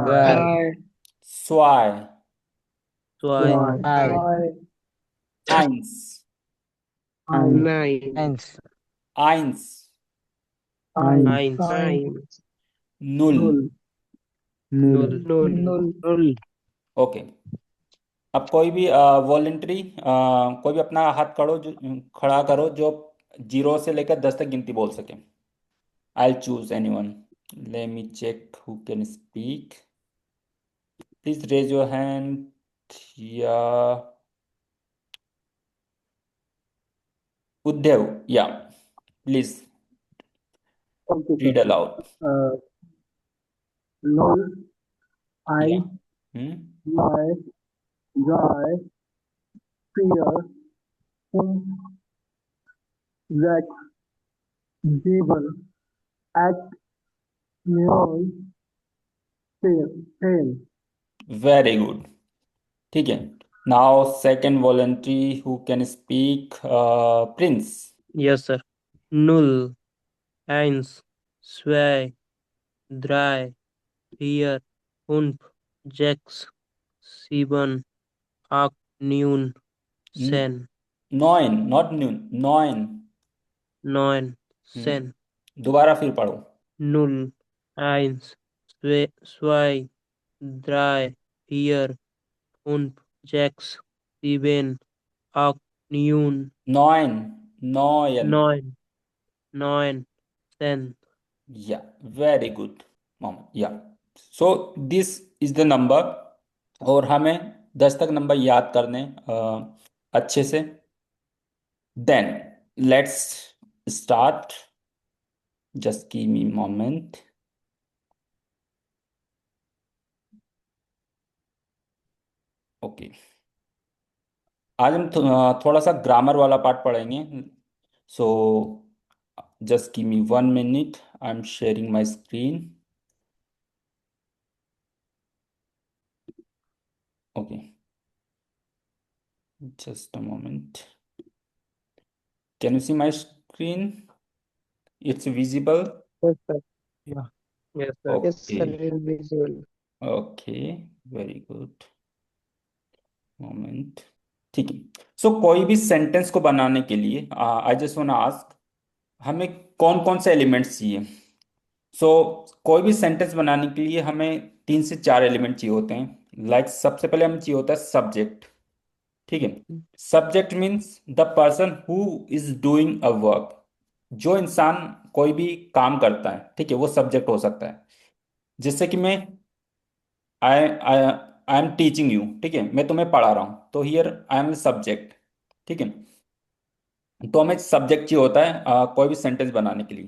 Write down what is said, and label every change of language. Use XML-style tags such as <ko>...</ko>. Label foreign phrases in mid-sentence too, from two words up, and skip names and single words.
<de>2, zwei, 1,</de> <en>Nine.</en> <de>1, eins, 0। null,</de> <hi>ओके, अब कोई भी वॉलेंट्री कोई भी अपना हाथ खड़ा करो जो 0 से लेकर 10 तक गिनती बोल सके।</hi> <en>I choose anyone, let me check who can speak. please raise your hand. ya Uddhav, ya please read aloud.</en> <de>Null,</de> <en>या</en> <de>eins, zwei, drei, vier, fünf, sechs, sieben, acht, neun, 10.</de> <en>very good,</en> <hi>ठीक है।</hi> <en>now second volunteer who can speak, Prince. yes sir,</en> <de>null, eins, zwei, drei, vier, fünf, sechs, sieben, acht, neun, zehn,</de> <en>9, not neun, 9.</en> <de>neun, zehn,</de> <hi>दोबारा फिर पढ़ो।</hi> <de>null, eins, zwei, drei, vier, fünf, sechs, sieben, acht, neun, 9, 9। neun, neun, zehn.</de> <en>Yeah, very good, मोहम्मद। ya so this is the number,</en> <hi>और हमें 10 तक नंबर याद करने अच्छे से।</hi> <en>then let's start, just give me moment.</en> <hi>ओके, आज हम थोड़ा सा ग्रामर वाला पार्ट पढ़ेंगे।</hi> <en>so just give me 1 minute, I am sharing my screen. ओके, just a moment. Can you see my screen? It's visible. Yes, sir. Yeah. Yes, sir. Yes, sir, Okay. it is visual. Okay, very good. Moment.</en> <hi>ठीक है। सो कोई भी सेंटेंस को बनाने के लिए</hi> <en>I just want ask,</en> <hi>हमें कौन कौन से एलिमेंट्स चाहिए। सो कोई भी सेंटेंस बनाने के लिए हमें 3 से 4 एलिमेंट चाहिए होते हैं। लाइक सबसे पहले हमें चाहिए होता है सब्जेक्ट। ठीक है,</hi> <en>subject means the person who is doing a work.</en> <hi>जो इंसान कोई भी काम करता है, ठीक है, वो सब्जेक्ट हो सकता है। जैसे कि मैं</hi> <en>I I I am teaching you,</en> <hi>ठीक है, मैं तुम्हें पढ़ा रहा हूँ, तो</hi> <en>here I am subject.</en> <hi>ठीक है, तो हमें सब्जेक्ट चाहिए होता है कोई भी सेंटेंस बनाने के लिए।</hi>